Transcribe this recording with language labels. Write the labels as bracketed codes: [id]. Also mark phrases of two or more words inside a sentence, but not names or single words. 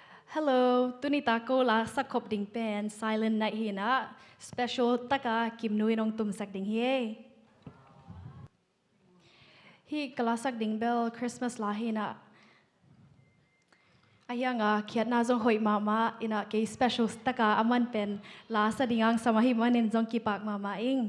[ctd] Hello, tunita ko la sakop ding pen silent night hina special taka kim nui nong tum sak ding hie. Hi kalasak ding bell Christmas la hina. Ayanga kiat na zong hoi mama ina ke special taka aman pen la sa dingang samahi manin zong kipak mama ing.